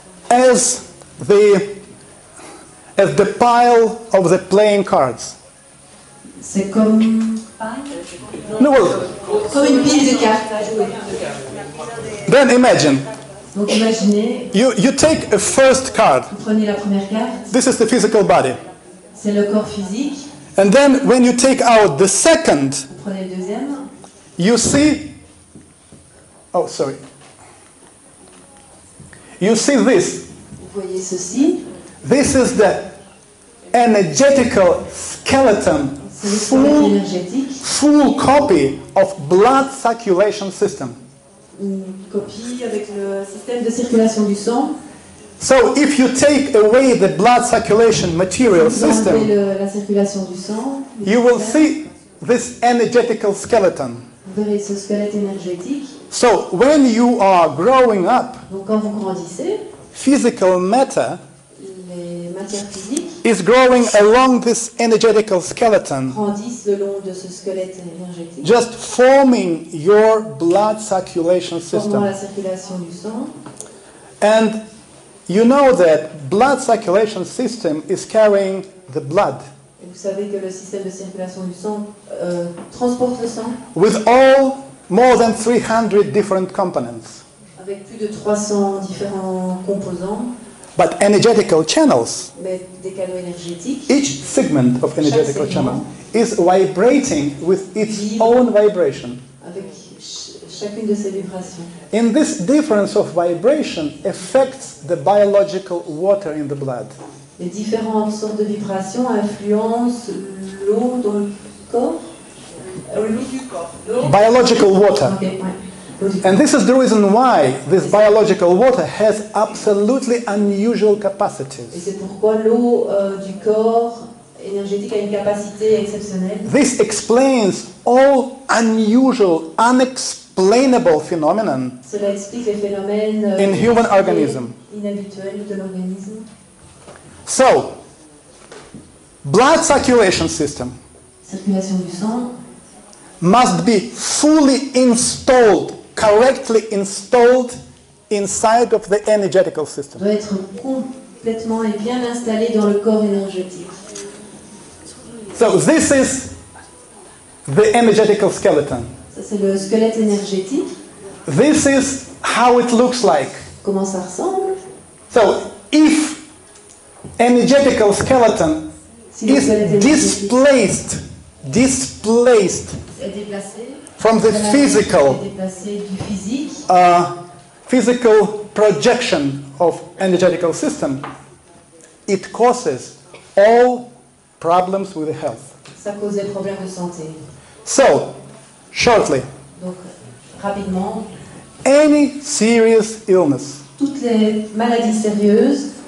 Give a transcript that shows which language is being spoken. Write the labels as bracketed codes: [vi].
[en] as the pile of the playing cards. [fr] c'est comme [en] No, well, [fr] une pile de cartes à jouer. [en] then imagine [fr] Donc imaginez, [en] you take a first card. [fr] vous prenez la première carte, [en] This is the physical body. [fr] c'est le corps physique. [en] And then when you take out the second, [fr] Vous prenez le deuxième, [en] you see, oh sorry, you see this. [fr] vous voyez ceci, [en] This is the energetical skeleton, [fr] c'est le squelette énergétique, [en] full copy of blood circulation system. [fr] une copie avec le système de circulation du sang. [en] So if you take away the blood circulation material [fr] Vous enlevez [en] system, [fr] la circulation du sang, [en] you will see this energetical skeleton. [fr] vous verrez ce squelette énergétique. [en] So when you are growing up, [fr] Donc quand vous grandissez, [en] physical matter [fr] les matières physiques [en] is growing along this energetical skeleton, [fr] grandissent le long de ce squelette énergétique, [en] just forming your blood circulation [fr] formant la [en] system. [fr] circulation du sang. [en] And you know that blood circulation system is carrying the blood [fr] Et vous savez que le système de circulation du sang transporte le sang [en] with all more than 300 different components. [fr] avec plus de 300 différents composants, [en] But energetical channels, [fr] mais des canaux énergétiques. [en] each segment of energetical channel is vibrating with its own vibration. [fr] Avec chacune de ces vibrations. [en] And this difference of vibration affects the biological water in the blood. [fr] Les différentes sortes de vibrations influencent l'eau dans le corps. L'eau du corps. [en] Biological water. [fr] Ok, ouais. L'eau du corps. [en] And this is the reason why this biological water has absolutely unusual [fr] Et [en] capacities. [fr] c'est pourquoi l'eau du corps énergétique a une capacité exceptionnelle. [en] This explains all unusual, unexpected unexplainable phenomenon [fr] Cela explique les phénomènes [en] in human organism. [fr] inhabituels de l'organisme. [en] So, blood circulation system [fr] Circulation du sang [en] must be fully installed, correctly installed inside of the energetical system. [fr] doit être complètement et bien installé dans le corps énergétique. [en] So this is the energetical skeleton. [fr] Ça, c'est le squelette énergétique. [en] This is how it looks like. [fr] Comment ça ressemble? [en] So if energetical skeleton [fr] Si le [en] is [fr] squelette énergétique [en] displaced [fr] est déplacé, [en] from the [fr] est [en] physical [fr] déplacé du physique, [en] physical projection of energetical system, it causes all problems with the health. [fr] ça cause des problèmes de santé. [en] So, shortly, [fr] Donc, rapidement, [en] any serious illness [fr] toutes les maladies sérieuses